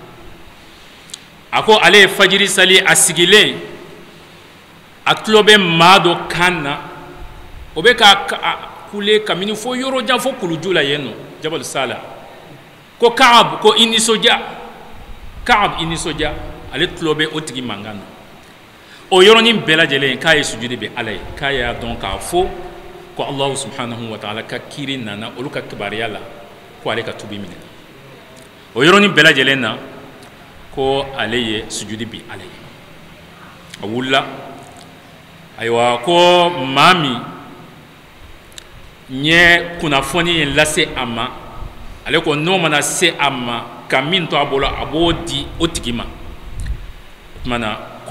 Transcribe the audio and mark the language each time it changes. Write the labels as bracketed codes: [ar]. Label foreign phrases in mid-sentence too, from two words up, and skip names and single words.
[bm] a ko ale ye fajiri sali a sigilen a tulo bɛ maa dɔ kan na o bɛ ka kule kabini fo yɔrɔ jan fo kuluju la yen nɔ Jabal Sala ko Kaab ko i nisɔndiya Kaab i nisɔndiya ale tulo bɛ o tigi mankan na o yɔrɔnin bɛɛ lajɛlen k'a ye sujudi bɛ Ala ye k'a y'a dɔn k'a fɔ ko [ar] الله سبحانه وتعالى [bm] ka kiri nana olu ka kibariya la ko ale ka tubi minɛ o yɔrɔnin bɛɛ lajɛlen na ko ale ye sujudi bɛ Ala ye a wulila ayiwa ko maa min ɲɛ kunnafoni in lase a ma ale ko n'o mana se a ma ka min to a bolo a b'o di o tigi ma o tuma na ko